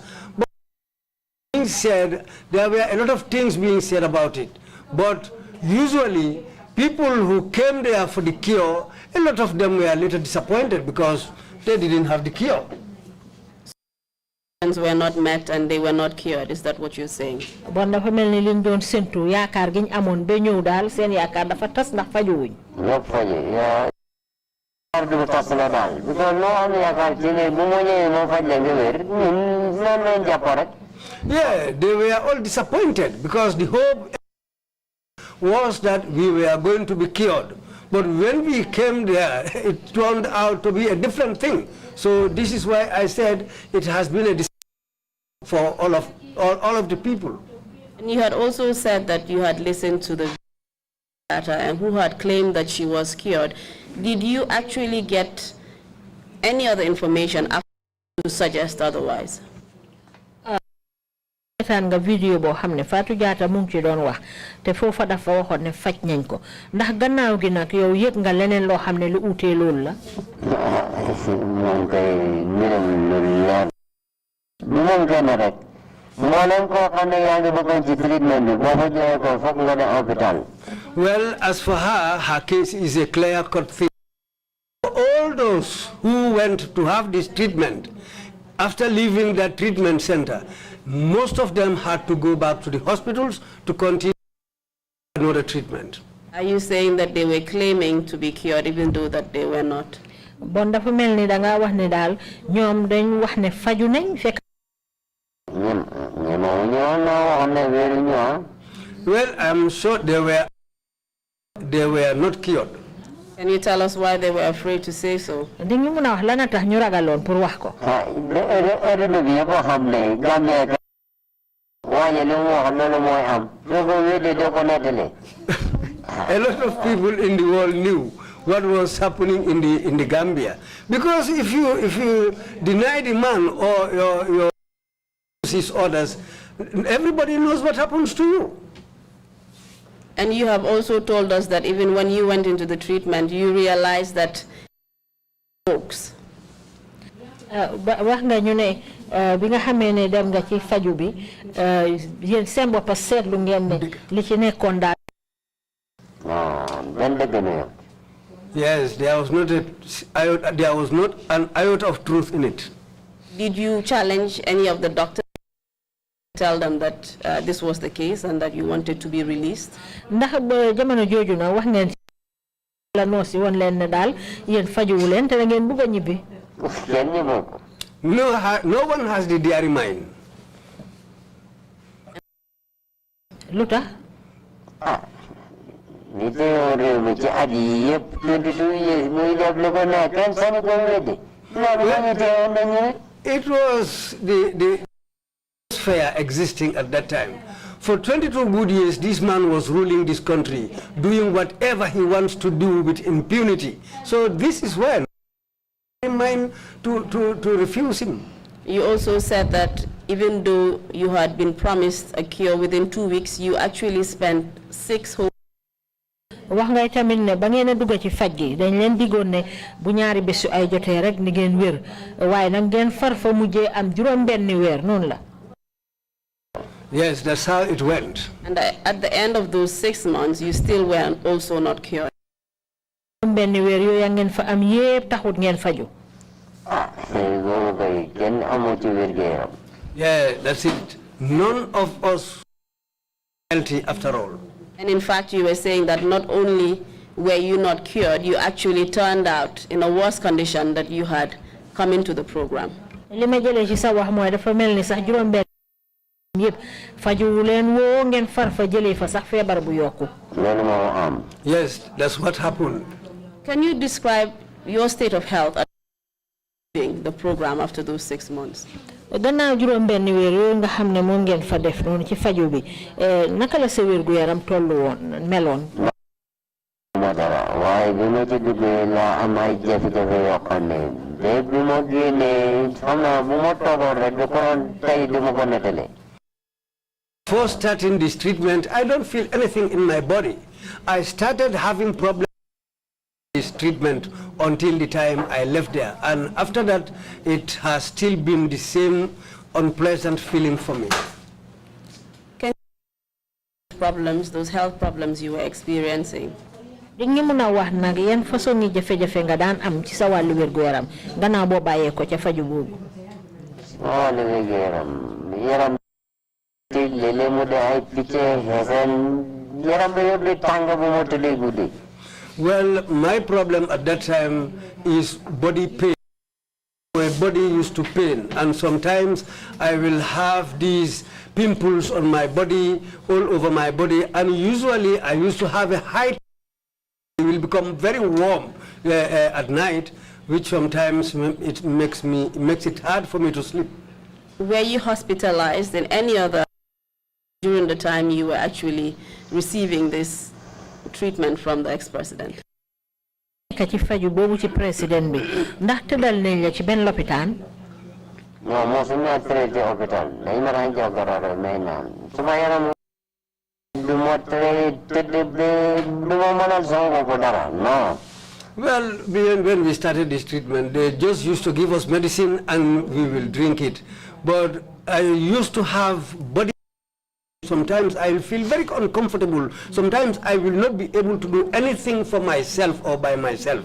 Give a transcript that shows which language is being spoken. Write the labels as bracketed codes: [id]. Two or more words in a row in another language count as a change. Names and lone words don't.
[en] But being said, there were a lot of things being said about it. But usually, people who came there for the cure, a lot of them were later disappointed because they didn't have the cure. Were not met and they were not cured. Is that what you're saying? [wo] Bon dafa melni liñ doon sentu yaakar giñ amone be ñew dal seen yaakar dafa tass ndax faju wuñ. Ñop faju ya du tass la dal because no am yaakar ci ne bu mo ñewé mo faj la nga wër non lañ japp rek. [en] Yeah, they were all disappointed because the hope was that we were going to be cured. But when we came there, it turned out to be a different thing. So this is why I said it has been a disappointment for all of the people. And you had also said that you had listened to the data and who had claimed that she was cured. Did you actually get any other information after to suggest otherwise? [wo] Nga video bo xamne Fatou Jatta mu ngi ci doon wax te fofa dafa waxone ne faj nañ ko ndax gannaaw gi nak yow yek nga leneen lo xamne lu outé lool la moom kay mbiram lu leer moom gën rek moo leen koo xam ne yaa ngi bëggoon ci treatment bi boo fa joxee ko foog nga dem hôpital. [en] Well, as for her case is a clear-cut thing. All those who went to have this treatment, after leaving that treatment center, most of them had to go back to the hospitals to continue another treatment. Are you saying that they were claiming to be cured even though that they were not? [wo] Bon dafa melni da nga wax ne dal ñom dañ wax ne faju nañ fekk [en] well, I'm sure they were not cured. Can you tell us why they were afraid to say so? [wo] Dañu mëna wax lana tax ñu ragalon pour wax ko. [en] A lot of people in the world knew what was happening in the Gambia, because if you deny the man or your his orders, everybody knows what happens to you. And you have also told us that even when you went into the treatment, you realized that folks. [wo] Wax nga ñu ne bi nga xamé né dem nga ci faju bi yeen seen bop sétlu ngeen ne li ci nekkon daal. [en] Yes, there was not an iota of truth in it. Did you challenge any of the doctors? Tell them that this was the case and that you wanted to be released? [wo] Ndax ba jamono joju na wax ngeen la no ci won len ne dal yeen faju wu len te ngeen bëgg ñibbi. [en] No one has the diary mind. [wo] Luta? [en] It was the atmosphere existing at that time. For 22 good years, this man was ruling this country, doing whatever he wants to do with impunity. So this is when I mind to refuse him. You also said that even though you had been promised a cure within 2 weeks, you actually spent 6 whole [wo] wax ngay tamit ne ba ngeen a dugg ci faj gi dañ leen digoon ne bu ñaari bés ay jotee rek ni ngeen wér waaye nag ngeen far fa mujjee am juróom benni weer noonu la. [en] Yes, that's how it went. And at the end of those 6 months, you still were also not cured. [wo] benni weer yooyu yaa ngeen fa am yépp taxut ngeen faju. [en] Yeah, that's it. None of us healthy after all. And in fact, you were saying that not only were you not cured, you actually turned out in a worse condition that you had come into the program. [wo] li ma jëlee ci sa wax mooy dafa mel ni sax juróom benn yépp faju leen woo ngeen far fa jëlee fa sax feebar bu yokku. [en] Yes, that's what happened. Can you describe your state of health during the program after those 6 months? [wo] gannaaw juróom benn weer yooyu nga xam ne moom ngeen fa def noonu ci faju bi naka la sa wér gu yaram tollu woon meloon. waaye bi ma ci duggee laa am ay jafe-jafe yoo xam ne de bi ma génnee xam naa bu ma toogoon rek da ko doon tey du ma ko nettali. [en] Before starting this treatment, I don't feel anything in my body. I started having problems with this treatment until the time I left there. And after that, it has still been the same unpleasant feeling for me. Can you problems, those health problems you were experiencing? [wo] dinga mën a wax nag yan façon ni jafe-jafe nga daan am ci sa wàllu wér gu yaram gannaaw boo bàyyee ko ca faju boobu. wàllu wér gu yaram léeg-léeg mu de ay picc xeeseen yaram bi yëpp di tàng bu ma tëddee guddi. [en] Well, my problem at that time is body pain. My body used to pain, and sometimes I will have these pimples on my body, all over my body, and usually I used to have a high. It will become very warm at night, which sometimes it makes it hard for me to sleep. Were you hospitalized in any other during the time you were actually receiving this treatment from the ex-president? [wo] ci faju boobu ci président bi ndax tëddal nañ la ci benn lopitaan. non mosuma [fr] traité hôpital [wo] dañ ma daan jox garab may naan suma yaram du ma traité du ma mënal sama bopp dara non. [en] Well, when we started this treatment, they just used to give us medicine and we will drink it. But I used to have body. Sometimes I will feel very uncomfortable. Sometimes I will not be able to do anything for myself or by myself.